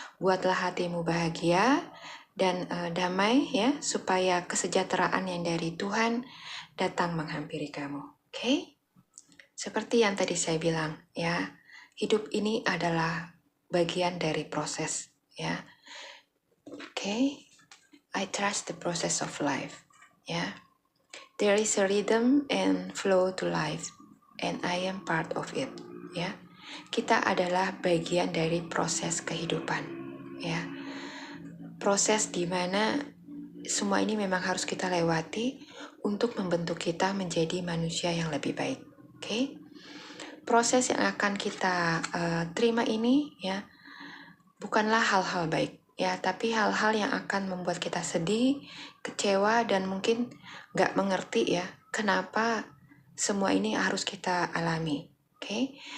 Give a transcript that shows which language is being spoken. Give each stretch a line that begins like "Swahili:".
Indonesian: Buatlah hatimu bahagia dan damai, ya, supaya kesejahteraan yang dari Tuhan datang menghampiri kamu. Oke? Seperti yang tadi saya bilang, ya, hidup ini adalah bagian dari proses, ya.
English: Okay, I trust the process of life, ya. There is a rhythm and flow to life, and I am part of it, ya.
Indonesian: Kita adalah bagian dari proses kehidupan, ya. Proses di mana semua ini memang harus kita lewati untuk membentuk kita menjadi manusia yang lebih baik. Okay? Proses yang akan kita terima ini, ya, bukanlah hal-hal baik, ya, tapi hal-hal yang akan membuat kita sedih, kecewa, dan mungkin nggak mengerti, ya, kenapa semua ini harus kita alami. Oke?